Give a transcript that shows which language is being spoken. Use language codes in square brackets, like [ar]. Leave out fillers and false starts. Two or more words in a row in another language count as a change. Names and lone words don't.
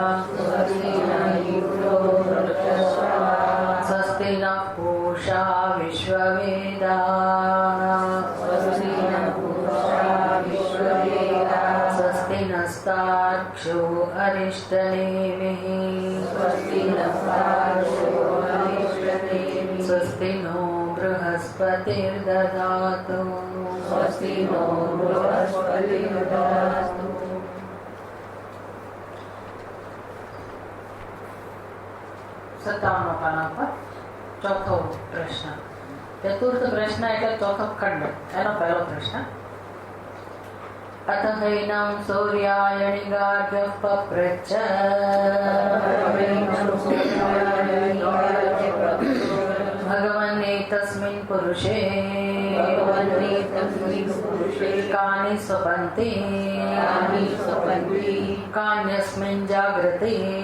[sa] स्वस्ति नः पूषा विश्ववेदाः स्वस्ति नस्तार्क्ष्यो अरिष्टनेमिः स्वस्ति नो बृहस्पतिर्दधातु स्वस्ति नो बृहस्पतिर्दधातु। [gu] સત્તાવનો પાના પર ચોથો પ્રશ્ન ચતુર્થ પ્રશ્ન એટલે ચોથો ખંડ એનો પહેલો પ્રશ્ન [sa] अथ हैनं सूर्यायणिगार्भ्यः पप्रच्छ भगवन्नेतस्मिन् पुरुषे कानि स्वपन्ति कान्यस्मिन् जाग्रते